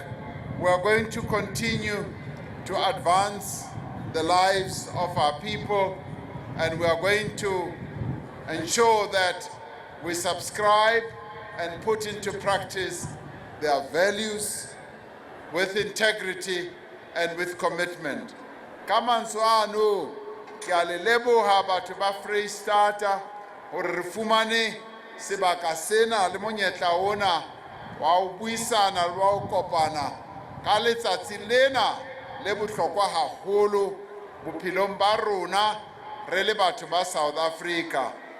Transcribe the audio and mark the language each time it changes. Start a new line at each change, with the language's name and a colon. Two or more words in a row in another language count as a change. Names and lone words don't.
English: We are going to continue to advance the lives of our people, and we are going to ensure that we subscribe and put into practice their values with integrity and with commitment.
Southern Sotho: Kamanso ano ke a le leboha batho ba Freistata hore re fumane sebaka sena le monyetla ona wa ho buisana le wa ho kopana ka letsatsi lena le bohlokwa haholo bophelong ba rona re le batho ba South Africa.